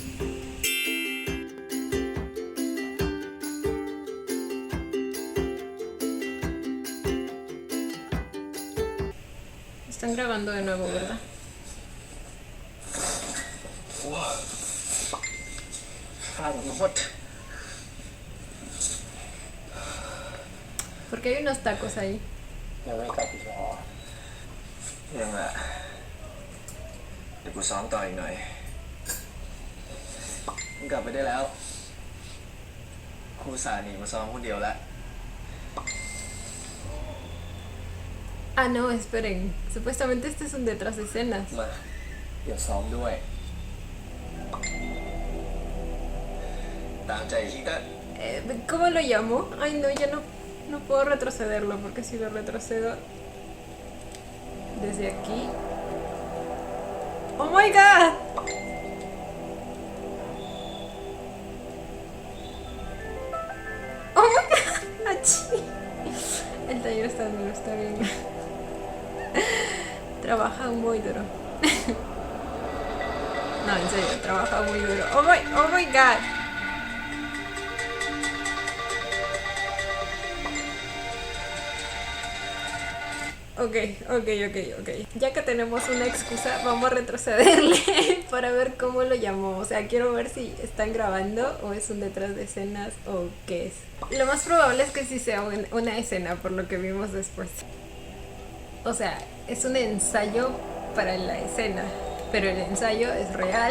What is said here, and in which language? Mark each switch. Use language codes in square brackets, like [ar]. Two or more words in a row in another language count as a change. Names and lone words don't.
[es] Están grabando de nuevo, ¿verdad? Porque hay unos tacos ahí. [th] ยังไม่กลับอีกเหรอยังอ่ะเดี๋ยวกูซ้อมต่ออีกหน่อยมึงกลับไปได้แล้วครูสาหนีมาซ้อมคนเดียวแล้ว [es] Ah, no, esperen. Supuestamente este es un detrás de escenas. มาเดี๋ยวซ้อมด้วยตามใจที่ก็ ¿Cómo lo llamo? Ay, no, ya no puedo retrocederlo porque si lo retrocedo desde aquí. [en] ¡Oh my god! ¡Oh my god! [es] ¡Achí! El taller está duro, está bien. Trabaja muy duro. No, en serio, trabaja muy duro. [en] Oh my god. [es] Ok. Ya que tenemos una excusa, vamos a retrocederle para ver cómo lo llamó. O sea, quiero ver si están grabando o es un detrás de escenas o qué es. Lo más probable es que sí sea una escena, por lo que vimos después. O sea, es un ensayo para la escena, pero el ensayo es real.